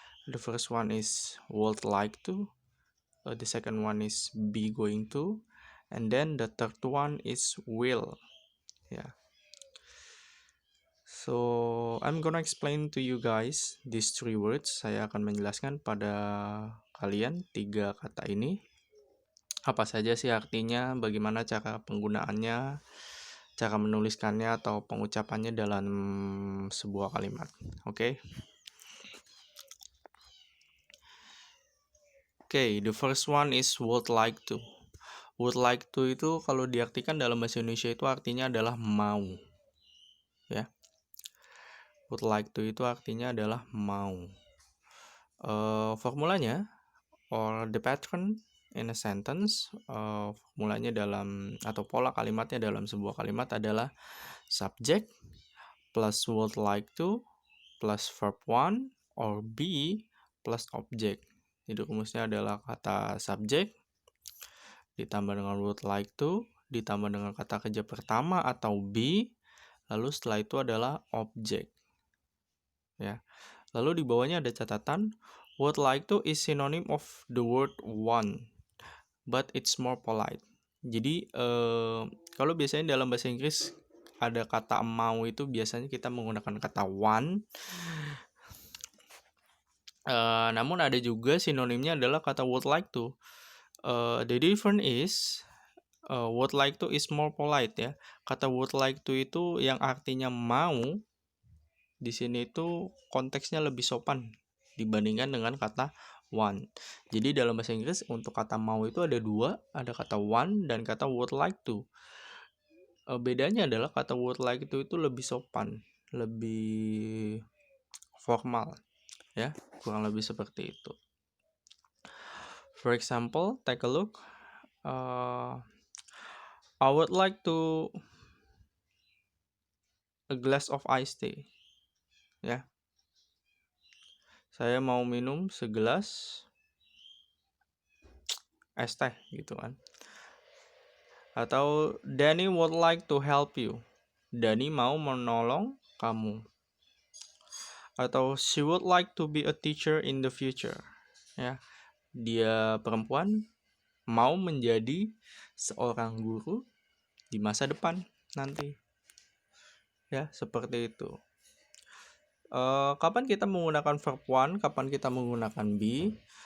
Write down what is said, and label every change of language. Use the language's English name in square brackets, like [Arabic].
[English] The first one is would like to, the second one is be going to, and then the third one is will. Yeah. So I'm gonna explain to you guys these three words. [Indonesian] Saya akan menjelaskan pada kalian 3 kata ini. Apa saja sih artinya, bagaimana cara penggunaannya, cara menuliskannya atau pengucapannya dalam sebuah kalimat. Oke. [English] Oke, the first one is would like to. [Indonesian] Would like to itu kalau diartikan dalam bahasa Indonesia itu artinya adalah mau. Ya. Would like to itu artinya adalah mau. [English] Formulanya or the pattern in a sentence, [Indonesian] formulanya dalam atau pola kalimatnya dalam sebuah kalimat adalah [English] subject plus would like to plus verb one or be plus object. [Indonesian] Jadi rumusnya adalah kata subject ditambah dengan would like to ditambah dengan kata kerja pertama atau be, lalu setelah itu adalah object. Ya. Lalu di bawahnya ada catatan, [English] would like to is synonym of the word want, but it's more polite. [Indonesian] Jadi kalau biasanya dalam bahasa Inggris ada kata mau itu biasanya kita menggunakan kata want. Namun ada juga sinonimnya adalah kata would like to. [English] The difference is would like to is more polite, ya. [Indonesian] Kata would like to itu yang artinya mau di sini itu konteksnya lebih sopan dibandingkan dengan kata want. Jadi dalam bahasa Inggris untuk kata mau itu ada 2, ada kata want dan kata would like to. Bedanya adalah kata would like to itu lebih sopan, lebih formal, ya, kurang lebih seperti itu. [English] For example, take a look. I would like to a glass of iced tea. Ya. [Indonesian] Saya mau minum segelas es teh gitu kan. [English] Atau Danny would like to help you. [Indonesian] Danny mau menolong kamu. [English] Atau she would like to be a teacher in the future. [Indonesian] Ya. Dia perempuan mau menjadi seorang guru di masa depan nanti. Ya, seperti itu. Kapan kita menggunakan verb one, kapan kita menggunakan be?